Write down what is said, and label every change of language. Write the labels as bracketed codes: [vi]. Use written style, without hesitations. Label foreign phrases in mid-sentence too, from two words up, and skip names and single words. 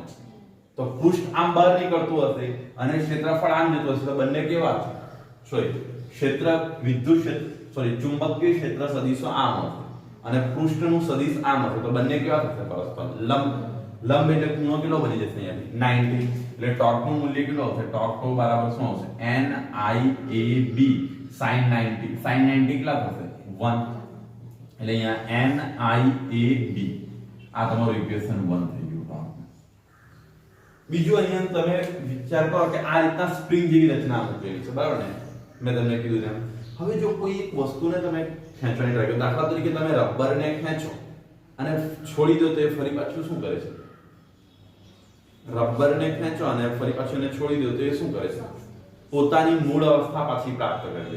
[gu] તો પૃષ્ઠ આમ બહાર નીકળતું હશે અને ક્ષેત્રફળ આમ જતું હશે, તો બંને કેવા છે, ક્ષેત્ર વિદ્યુત ક્ષેત્ર ચુંબકીય ક્ષેત્ર સદિશો આમ હશે અને પૃષ્ઠનું સદિશ આમ હશે, તો બંને કેવા થશે, પરસ્પર લંબ એટલે ખૂણો કેટલો બની જશે, અહીંયાથી 90. એટલે ટોર્કનું મૂલ્ય કેટલું આવશે, ટોર્ક બરાબર શું આવશે, n i a b sin 90. sin 90 કેટલા થશે, 1. એટલે અહીંયા n i a b, આ તમારું ઇક્વેશન 1 થઈ ગયું. બીજું અહીંયા તમે વિચાર કરો કે આ રીતના સ્પ્રિંગ જેવી રચના મૂકેલી છે, બરાબર ને? મેં તમને કીધું તેમ. હવે જો કોઈ એક વસ્તુને તમે ખેંચવાની ટ્રાય કરો, દાખલા તરીકે તમે રબરને ખેંચો અને છોડી દો તો એ ફરી પાછું શું કરે છે, રબરને ખેંચો અને ફરી પાછું એને છોડી દો તો એ શું કરે છે, પોતાની મૂળ અવસ્થા પાછી પ્રાપ્ત કરે છે.